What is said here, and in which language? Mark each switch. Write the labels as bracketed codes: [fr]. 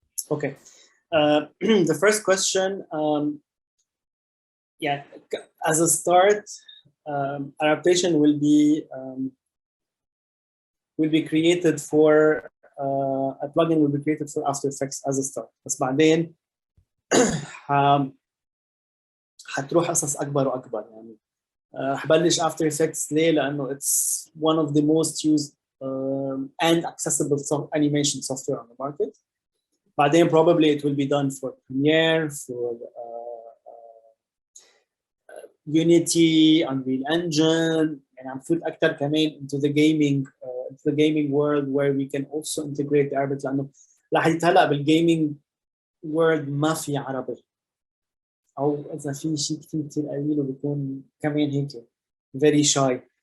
[en] Okay, the first question, yeah, as a start, Arabation will be created for a plugin will be created for After Effects as a start. [ar] بس بعدين حتروح قصص أكبر وأكبر يعني. حبلش [en] After Effects [ar] ليه؟ لأنه [en] it's one of the most used and accessible animation software on the market. [ar] بعدين [en] probably it will be done for Premiere, for Unity, Unreal Engine, and I'm [ar] فوت أكتر كمان [en] into the gaming world where we can also integrate the Arabic. [ar] لأنه لحد هلا بالgaming world ما في عربي، أو إذا في شيء كتير قليل وبيكون كمان هيك [en] very shy.